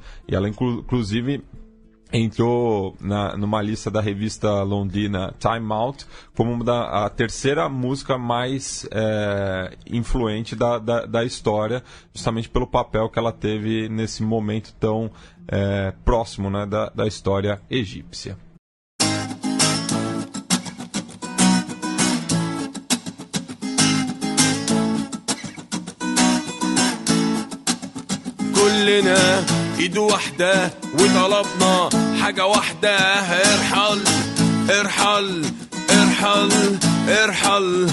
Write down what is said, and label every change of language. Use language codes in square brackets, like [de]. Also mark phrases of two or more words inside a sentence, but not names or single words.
[pt] E ela, inclusive, entrou numa lista da revista londrina Time Out como a terceira música mais influente da história, justamente pelo papel que ela teve nesse momento tão próximo, né, da história egípcia. [ar] كلنا ايد واحدة وطلبنا حاجة واحدة، ارحل ارحل ارحل ارحل.